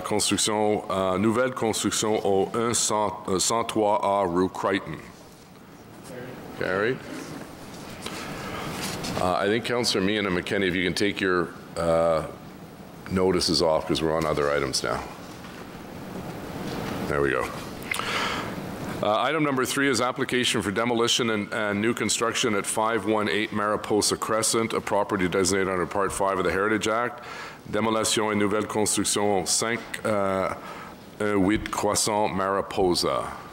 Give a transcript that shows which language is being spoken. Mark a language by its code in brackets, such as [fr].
[fr] Nouvelle construction au 103A rue Crichton. [en] Carried. I think Councillor Meehan and McKenney, if you can take your notices off because we're on other items now. There we go. Item number 3 is application for demolition and new construction at 518 Mariposa Crescent, a property designated under Part 5 of the Heritage Act. [fr] Démolition et nouvelle construction 518 Croissant Mariposa.